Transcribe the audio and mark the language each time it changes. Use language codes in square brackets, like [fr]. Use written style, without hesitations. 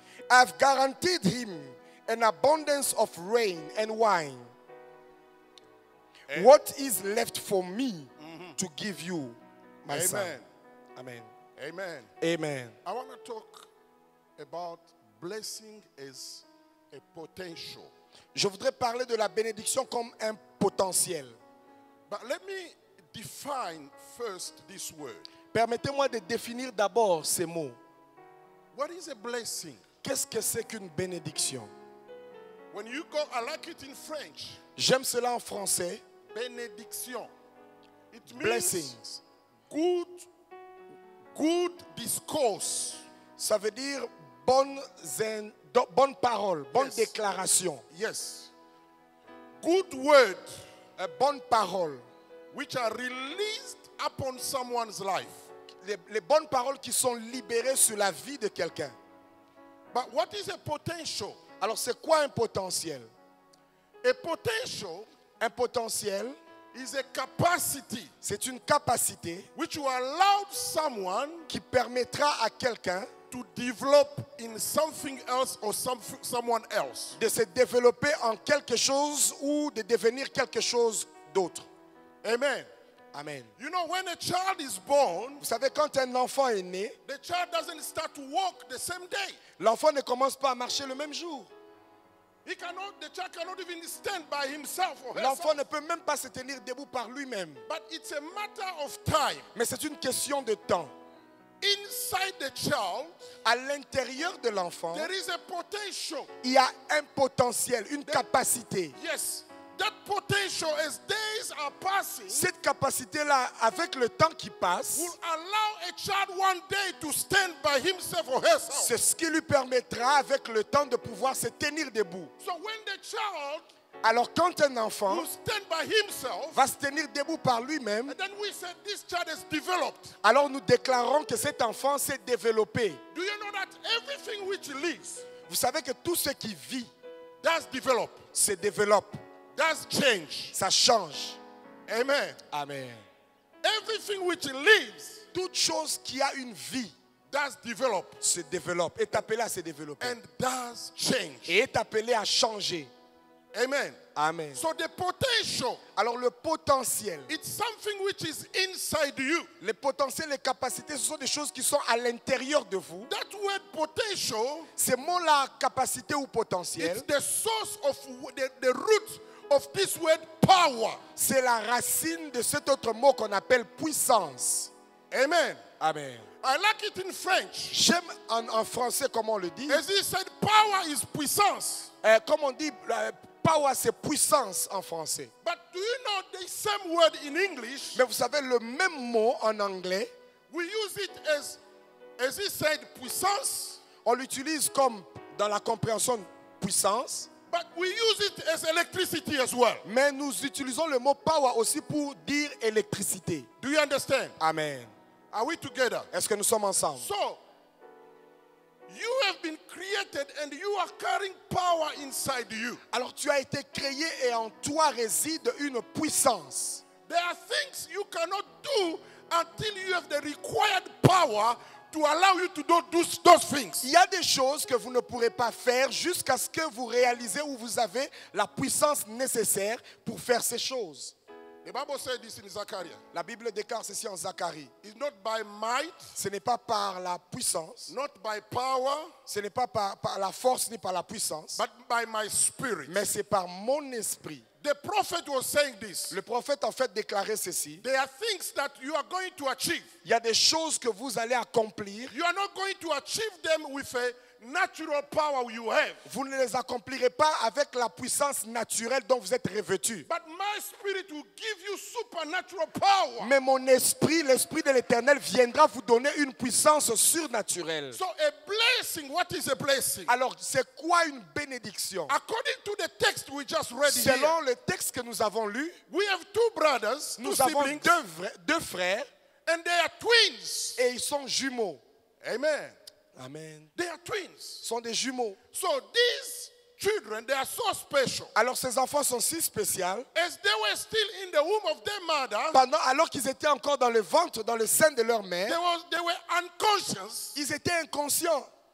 [en] I have guaranteed him an abundance of rain and wine. What is left for me to give you, my son? Amen. Amen. Amen. I want to talk about blessing as a potential. [fr] Je voudrais parler de la bénédiction comme un potentiel. [en] But let me define first this word. [fr] Permettez-moi de définir d'abord ces mots. [en] What is a blessing? [fr] Qu'est-ce que c'est qu'une bénédiction? [en] When you go, I like it in French. [fr] J'aime cela en français. [en] Bénédiction. It means Blessings. good discourse. [fr] Ça veut dire bonne parole, bonne déclaration. [en] Yes. Good word. [fr] Bonne parole. [en] Which are released upon someone's life. [fr] Les bonnes paroles qui sont libérées sur la vie de quelqu'un. [en] But what is a potential? [fr] Alors c'est quoi un potentiel? [en] A potential, [fr] un potentiel [en] is a capacity. [fr] C'est une capacité [en] Which will allow someone [fr] qui permettra à quelqu'un [en] to develop in something else or someone else. [fr] De se développer en quelque chose ou de devenir quelque chose d'autre. Amen. Amen. [en] You know, when a child is born, [fr] vous savez, quand un enfant est né, [en] the child doesn't start to walk the same day. [fr] L'enfant ne commence pas à marcher le même jour. [en] The child cannot even stand by himself or [fr] L'enfant ne peut même pas se tenir debout par lui-même. [en] But it's a matter of time. [fr] Mais c'est une question de temps. [en] Inside the child, [fr] à l'intérieur de l'enfant, [en] there is a potential. [fr] Il y a un potentiel, une capacité. [en] Yes. That potential, as days are passing, [fr] cette capacité-là, avec le temps qui passe, [en] will allow a child one day to stand by himself or herself. [fr] C'est ce qui lui permettra, avec le temps, de pouvoir se tenir debout. [en] So when the child [fr] alors quand un enfant [en] will stand by himself, [fr] va se tenir debout par lui-même, [en] and then we say this child is developed. [fr] Alors nous déclarons que cet enfant s'est développé. [en] Do you know that everything which lives, [fr] vous savez que tout ce qui vit, [en] does develop, [fr] se développe, [en] does change, [fr] ça change. Amen. Amen. [en] Everything which lives, [fr] toute chose qui a une vie, [en] does develop, [fr] se développe, est appelé à se développer, [en] and does change, [fr] et est appelé à changer. Amen. Amen. [en] So the potential, [fr] alors le potentiel, [en] it's something which is inside you. [fr] Les potentiels, les capacités, ce sont des choses qui sont à l'intérieur de vous. [en] That word potential, [fr] ces mots-là, capacité ou potentiel, [en] it's the source of the root of this word power. [fr] C'est la racine de cet autre mot qu'on appelle puissance. Amen. Amen. [en] I like it in French. [fr] J'aime en français comment on le dit. [en] As he said, power is puissance. [fr] Comme on dit, power, c'est puissance en français. [en] But do you know the same word in English? [fr] Mais vous savez, le même mot en anglais, [en] We use it as he said, puissance, [fr] on l'utilise comme dans la compréhension puissance, [en] but we use it as electricity as well. [fr] mais nous utilisons le mot power aussi pour dire électricité. [en] Do you understand? Amen. Are we together? [fr] Est-ce que nous sommes ensemble? [en] So, you have been created and you are carrying power inside you. [fr] Alors tu as été créé et en toi réside une puissance. [en] There are things you cannot do until you have the required power to allow you to do those things. [fr] Il y a des choses que vous ne pourrez pas faire jusqu'à ce que vous réalisez où vous avez la puissance nécessaire pour faire ces choses. [en] The Bible said this in Zechariah. [fr] La Bible déclare ceci en Zacharie. [en] It's not by might, [fr] Ce n'est pas par la puissance, [en] not by power, [fr] ce n'est pas par la force ni par la puissance, [en] but by my spirit. [fr] mais c'est par mon esprit. [en] The prophet was saying this. [fr] Le prophète en fait déclarait ceci. [en] There are things that you are going to achieve. [fr] Il y a des choses que vous allez accomplir. [en] You are not going to achieve them with a natural power you have. [fr] Vous ne les accomplirez pas avec la puissance naturelle dont vous êtes revêtu. [en] But my spirit will give you supernatural power. [fr] Mais mon esprit, l'esprit de l'Éternel viendra vous donner une puissance surnaturelle. [en] So a blessing, what is a blessing? [fr] Alors, c'est quoi une bénédiction? [en] According to the text we just read here, [fr] Selon le texte que nous avons lu, [en] we have two brothers, two [fr] nous avons [en] siblings, [fr] deux frères [en] and they are twins. [fr] et ils sont jumeaux. Amen. Amen. [en] They are twins. [fr] Ils sont des jumeaux. [en] So these children, they are so special. [fr] Alors, ces enfants sont si spéciaux. [en] As they were still in the womb of their mother, [fr] Alors qu'ils étaient encore dans le ventre, dans le sein de leur mère, [en] they were unconscious. [fr] ils étaient inconscients.